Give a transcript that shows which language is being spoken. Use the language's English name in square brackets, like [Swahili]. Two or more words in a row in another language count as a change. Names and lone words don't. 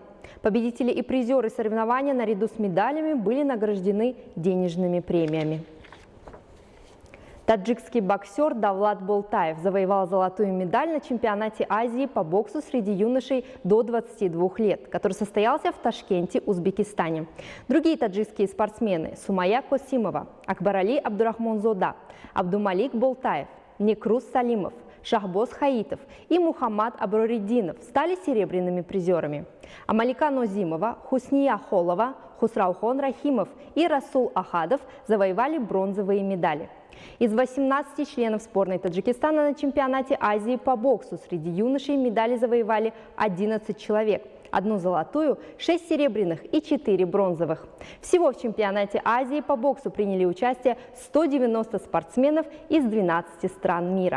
[Russian] Победители и призеры соревнования наряду с медалями были награждены денежными премиями. Таджикский боксер Давлат Болтаев завоевал золотую медаль на чемпионате Азии по боксу среди юношей до 22 лет, который состоялся в Ташкенте, Узбекистане. Другие таджикские спортсмены – Сумая Косимова, Акбарали Абдурахмонзода, Абдумалик Болтаев, Некрус Салимов, Шахбоз Хаитов и Мухаммад Аброриддинов стали серебряными призерами. А Малика Нозимова, Хусния Холова, Хусраухон Рахимов и Расул Ахадов завоевали бронзовые медали. Из 18 членов сборной Таджикистана на чемпионате Азии по боксу среди юношей медали завоевали 11 человек. 1 золотую, 6 серебряных и 4 бронзовых. Всего в чемпионате Азии по боксу приняли участие 190 спортсменов из 12 стран мира.